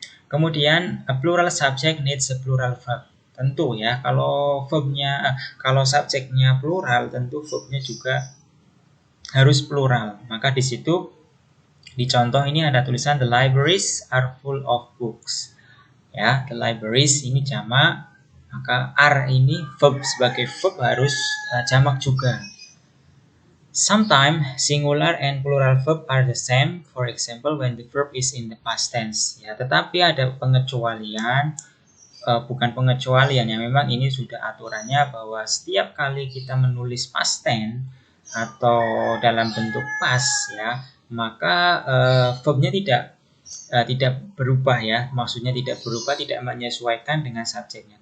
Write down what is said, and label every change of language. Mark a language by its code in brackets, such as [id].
[id] Kemudian [en] a plural subject needs a plural verb. [id] Tentu ya, kalau subjeknya plural, tentu verbnya juga harus plural. Maka di situ di contoh ini ada tulisan [en] the libraries are full of books. [id] Ya, the libraries ini jamak, maka are ini verb, sebagai verb harus jamak juga. [en] Sometimes singular and plural verb are the same. For example, when the verb is in the past tense. [id] Ya, tetapi ada pengecualian, bukan pengecualian ya. Memang ini sudah aturannya bahwa setiap kali kita menulis past tense atau dalam bentuk past ya, maka verbnya tidak berubah ya. Maksudnya tidak berubah, tidak menyesuaikan dengan subjeknya.